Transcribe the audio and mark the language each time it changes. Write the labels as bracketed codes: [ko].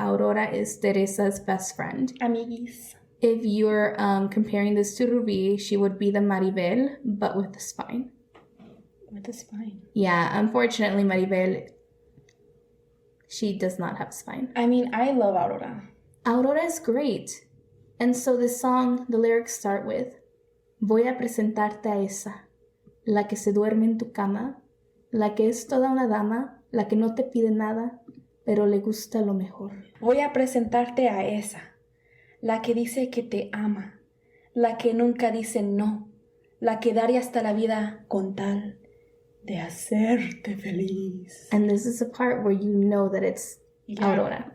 [en] Aurora is Teresa's best friend. [es] Amiguis. [en] If you're comparing this to Ruby, she would be the Maribel, but with the spine. With the spine. Yeah, unfortunately, Maribel, she does not have a spine. I mean, I love Aurora. Aurora is great. And so this song, the lyrics start with, [es] Voy a presentarte a esa, la que se duerme en tu cama, la que es toda una dama, la que no te pide nada, pero le gusta lo mejor. Voy a presentarte a esa, la que dice que te ama, la que nunca dice no, la que daría hasta la vida con tal de hacerte feliz. [en] And this is the part where you know that it's Aurora.